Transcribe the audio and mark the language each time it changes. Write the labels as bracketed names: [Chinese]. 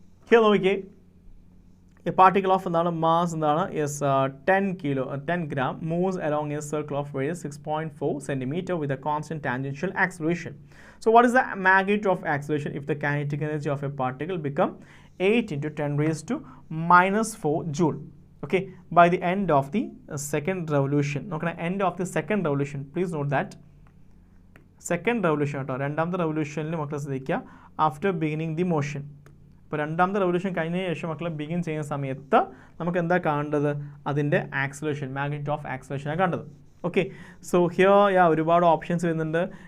[English] Here നോക്കിയേ, a particle of എന്താണ് mass എന്താണ് 10 gram moves along a circle of radius 6.4 centimeter with a constant tangential acceleration. So what is the magnitude of acceleration if the kinetic energy of a particle become 8 into 10 raised to -4 joule? Okay, by the end of the second revolution. Okay, end of the second revolution. Please note that second revolution കേട്ടോ. [Malayalam] രണ്ടാമത്തെ റെവല്യൂഷനിൽ മക്കളെ ശ്രദ്ധിക്കുക, [English] After beginning the motion. [Malayalam] ഇപ്പോൾ രണ്ടാമത്തെ revolution കഴിഞ്ഞതിന് ശേഷം മക്കളെ begin ചെയ്യുന്ന സമയത്ത് നമുക്ക് എന്താ കാണേണ്ടത്? അതിൻ്റെ ആക്സിലേഷൻ, മാഗ്നിറ്റ്യൂഡ് ഓഫ് ആക്സിലേഷനാണ് കണ്ടത്. [English] Okay, so here, yeah, [Malayalam] ഒരുപാട് ഓപ്ഷൻസ് വരുന്നുണ്ട്.